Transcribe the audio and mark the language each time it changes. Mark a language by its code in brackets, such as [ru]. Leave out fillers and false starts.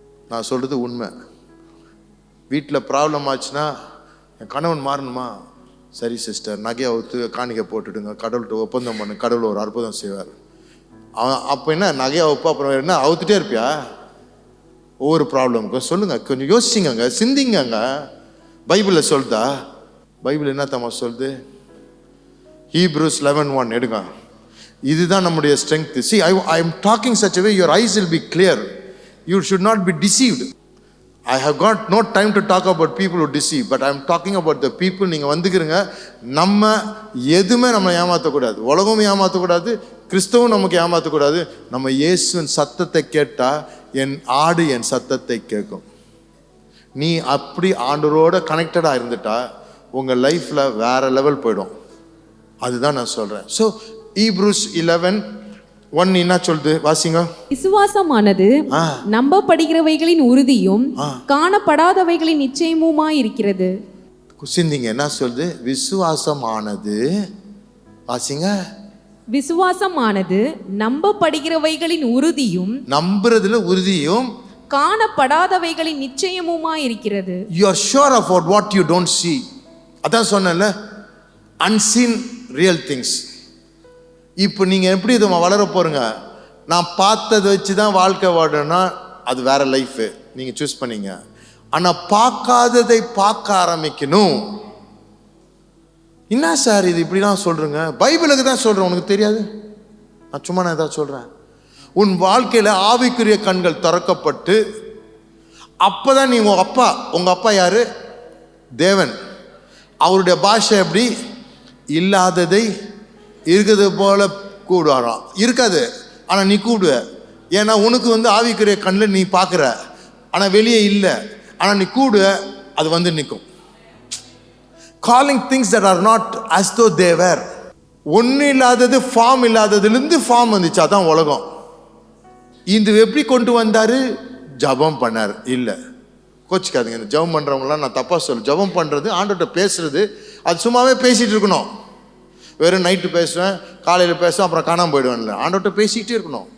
[ta] நான் சொல்கிறது உண்மை. வீட்டில் ப்ராப்ளம் ஆச்சுன்னா என் கணவன் மாறணுமா, சரி சிஸ்டர் நகையை அவுத்து காணிக்கை போட்டுடுங்க, கடவுள்கிட்ட ஒப்பந்தம் பண்ணு, கடவுள் ஒரு அற்புதம் செய்வார். அவன் அப்போ என்ன நகையை அவுப்பா, அப்புறம் என்ன அவுத்துட்டே இருப்பியா ஒவ்வொரு ப்ராப்ளமுக்கும்? சொல்லுங்க, கொஞ்சம் யோசிங்கங்க, சிந்திங்கங்க. பைபிளில் சொல்லுதா? பைபிள் என்ன தம்மா சொல்லுது? Hebrews 11:1 எடுங்க. இதுதான் நம்முடைய strength. [en] See, I am talking such a way your eyes will be clear. You should not be deceived. I have got no time to talk about people who deceive, but I am talking about the people. [ta] நீங்கள் வந்துக்கிறீங்க, நம்ம எதுவுமே நம்மளை ஏமாற்றக்கூடாது, உலகமும் ஏமாற்றக்கூடாது, கிறிஸ்தவம் நமக்கு ஏமாற்றக்கூடாது. நம்ம இயேசுவின் சத்தத்தை கேட்டால் என் ஆடு என் சத்தத்தை கேட்கும். நீ அப்படி ஆண்டவரோட கனெக்டடாக இருந்துட்டா உங்கள் லைஃப்பில் வேற லெவல் போயிடும். அதுதான் நான் சொல்கிறேன். ஸோ Hebrews 11:1 என்ன சொல்லுது வாசிங்க? விசுவாசமானது நம்பப்படுகிறவைகளின் உறுதியும் காணப்படாதவைகளின் நிச்சயமுமாய் இருக்கிறது. சிந்திங்க, என்ன சொல்லுது? விசுவாசமானது, வாசிங்க. விசுவாசமானது நம்பப்படுகிறவைகளின் உறுதியும், நம்புறதுல உறுதியும், காணப்படாதவைகளின் நிச்சயமுமாய் இருக்கிறது. [en] You are sure about what you don't see. [ta] அதான் சொன்னேன்ல, [en] unseen real things. [ta] இப்போ நீங்கள் எப்படி இதை வளர போறீங்க? நான் பார்த்ததை வச்சு தான் வாழ்க்கை வாழணும்னா அது வேற லைஃபு, நீங்கள் சூஸ் பண்ணீங்க. ஆனால் பார்க்காததை பார்க்க ஆரம்பிக்கணும். என்ன சார் இது இப்படிலாம் சொல்கிறேங்க? பைபிளுக்கு தான் சொல்கிறேன், உனக்கு தெரியாது? நான் சும்மா நான் ஏதாவது சொல்கிறேன்? உன் வாழ்க்கையில் ஆவிக்குரிய கண்கள் திறக்கப்பட்டு அப்போதான் நீ உங்கள் அப்பா யாரு? தேவன். அவருடைய பாஷை எப்படி? இல்லாததை இருக்கிறது போல கூடுவாராம். இருக்காது, ஆனால் நீ கூடுவ. ஏன்னா உனக்கு ஆவிக்குரிய கண்ணில் நீ பார்க்குற, ஆனால் வெளியே இல்லை. ஆனால் நீ கூடுவ, அது நிற்கும். [en] Calling things that are not as though they were. [ta] ஒன்றும் இல்லாதது ஃபார்ம் இல்லாததுலேருந்து ஃபார்ம் வந்துச்சு. அதான் உலகம். இது எப்படி கொண்டு வந்தார்? ஜபம் பண்ணார். இல்லை, கோச்சிக்காதீங்க, இந்த ஜபம் பண்ணுறவங்களாம் நான் தப்பாக சொல்ல. ஜபம் பண்ணுறது, ஆண்டவர்கிட்ட பேசுறது, அது சும்மாவே பேசிகிட்டு இருக்கணும். வெறும் நைட்டு பேசுவேன், காலையில் பேசுவேன், அப்புறம் காணாமல் போயிடுவேன்ல. ஆண்டவர்கிட்ட பேசிக்கிட்டே இருக்கணும்.